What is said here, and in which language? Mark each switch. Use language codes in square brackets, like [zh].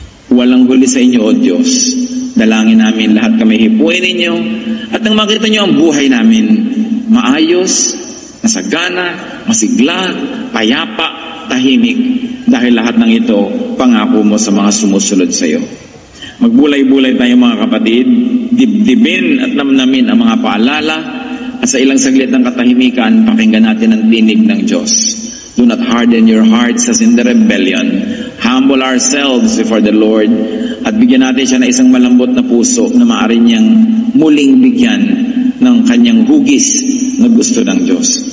[tl] Walang huli sa inyo, O Diyos. Dalangin namin lahat kami hipuin ninyo at nang makita nyo ang buhay namin, maayos, masagana, masigla, payapa, tahimik, dahil lahat ng ito, pangako mo sa mga sumusunod sa iyo. Magbulay-bulay tayo mga kapatid, dibdibin at namnamin ang mga paalala At sa ilang saglit ng katahimikan, pakinggan natin ang tinig ng Diyos. [en] Do not harden your hearts as in the rebellion. Humble ourselves before the Lord [tl] at bigyan natin siya ng isang malambot na puso na maaari niyang muling bigyan ng kanyang hugis na gusto ng Diyos.